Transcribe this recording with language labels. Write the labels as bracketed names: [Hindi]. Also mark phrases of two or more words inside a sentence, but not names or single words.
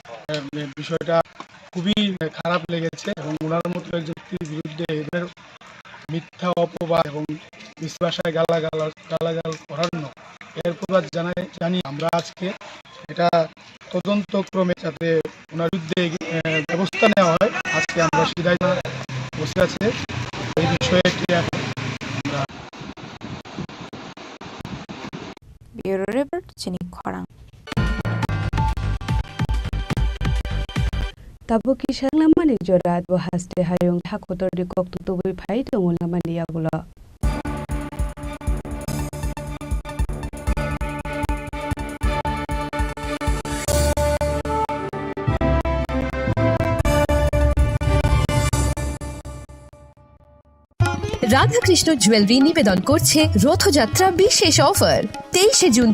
[Bangla] বিষয়টা খুবই খারাপ লেগেছে এবং ওনার মতো একজন ব্যক্তির বিরুদ্ধে এদের মিথ্যা অপবাদ এবং বিশ্বাসায় গালাগাল করানো এর প্রতিবাদ জানি আমরা আজকে এটা তদন্তক্রমে যাতে ওনার বিরুদ্ধে ব্যবস্থা নেওয়া হয় আজকে আমরা সিধাই বসে আছে এই বিষয়ে [English] Bureau Report [Kok Borok] Chini Khorang Tabo kisang laman ni Jorat haste hayong hakotor di kok tutuboy phai tungol laman ni yagulo. [Bangla] রাধাকৃষ্ণ জুয়েলারি নিবেদন করছে রথযাত্রা বিশেষ অফার 23 জুন